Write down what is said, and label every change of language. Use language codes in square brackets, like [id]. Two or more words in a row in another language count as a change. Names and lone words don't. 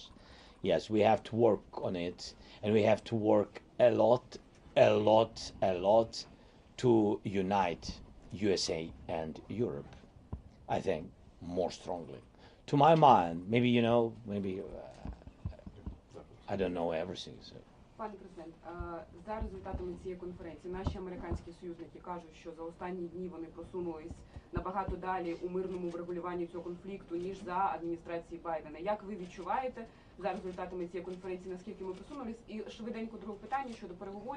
[en] Yes, we have to work on it, and we have to work a lot to unite USA and Europe. I think more strongly. To my mind, maybe I don't know everything. So. [uk] Пане президент, за результатами цієї конференції наші американські союзники кажуть, що за останні дні вони просунулись набагато далі у мирному врегулюванні цього конфлікту, ніж за адміністрації Байдена. Як ви відчуваєте за результатами цієї конференції, наскільки ми просунулись? І швиденько друге питання щодо переговорів.